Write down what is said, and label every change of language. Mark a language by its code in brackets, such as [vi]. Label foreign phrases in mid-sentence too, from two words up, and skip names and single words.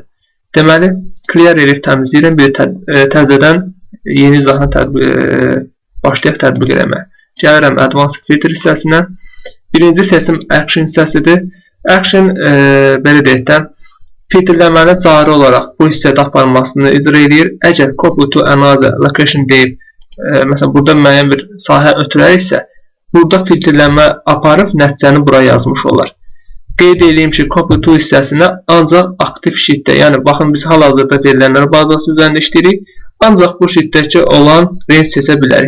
[az] Deməli, clear edib təmizləyirəm, bir təzədən yeni izahını başlayaq tətbiq eləmək. Gəlirəm [en] Advanced Filter [az] hissəsinə. Birinci seçim Action hissəsidir. Action, belə deyək də, filtrləməni cari olaraq bu hissədə aparmasını icra edir. Əgər [en] copy to another location [az] deyib, məsələn, burada müəyyən bir sahə ötürəriksə, burada filtrləmə aparıb nəticəni bura yazmış olar. Qeyd edeyim ki, [en] copy to [az] hissəsinə ancaq aktiv sheetdə, yəni baxın, biz hal-hazırda verilənlər bazası üzərində işləyirik, ancaq bu sheetdəki olan range seçə bilərik.